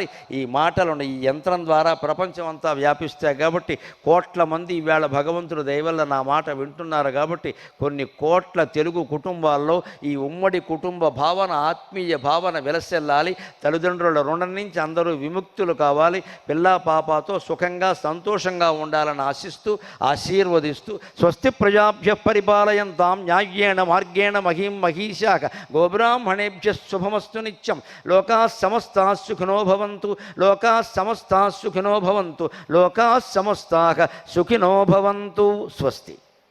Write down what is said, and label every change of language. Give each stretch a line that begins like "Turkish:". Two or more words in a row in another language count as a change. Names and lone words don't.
Telugu: ఈ మాటలను ఈ యంత్రం ద్వారా ప్రపంచం అంతా వ్యాపిస్తాయి కాబట్టి కోట్ల మంది ఈవేళ భగవంతుడు దయవల్ల నా మాట వింటున్నారు కాబట్టి కొన్ని కోట్ల తెలుగు కుటుంబాల్లో ఈ ఉమ్మడి కుటుంబ భావన, ఆత్మీయ భావన విలసిల్లాలి. తల్లిదండ్రుల రుణం నుంచి అందరూ విముక్తులు కావాలి. పిల్లా పాపతో సుఖంగా సంతోషంగా ఉండాలని ఆశిస్తూ ఆశీర్వదిస్తూ
Sanskrit: స్వస్తి ప్రజాభ్య పరిపాలయంతాం న్యాయ్యేణ మార్గేణ మహీం మహీశాఖ గోబ్రాహ్మణేభ్య శుభమస్తు నిత్యం. లోకాః సమస్తాః సుఖినో భవంతు. లోకాః సమస్తాః సుఖినో భవంతు. లోకాః సమస్తాః సుఖినో భవంతు. స్వస్తి.